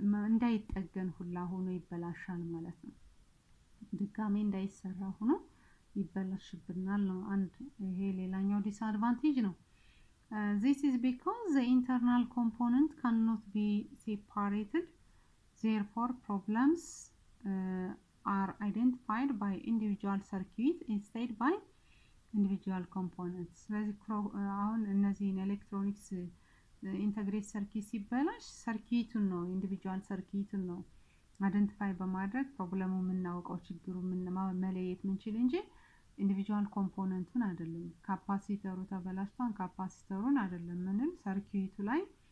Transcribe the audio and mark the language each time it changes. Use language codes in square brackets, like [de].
[am] እንዳይጠገን ሁላ ሆኖ ይበላሻል ማለት ነው። ድጋሜ እንዳይሰራ ሆኖ ይበላሽብናል ነው አንድ። ይሄ ሌላኛው ዲስአድቫንቴጅ ነው። [en] This is because the internal component cannot be separated. Therefore, problems are identified by individual circuit instead by individual components. [am] ስለዚህ አሁን እነዚህን ኤሌክትሮኒክስ ኢንተግሬት ሰርኪት ሲበላሽ ሰርኪቱን ነው ኢንዲቪጁዋል ሰርኪቱን ነው አይደንቲፋይ በማድረግ ፕሮብለሙ የምናውቀው ችግሩ መለየት ምንችል እንጂ ኢንዲቪጁዋል ኮምፖነንቱን አይደለም። ካፓሲተሩ ተበላሽቷን ካፓሲተሩን አይደለም ምንም ሰርኪቱ ላይ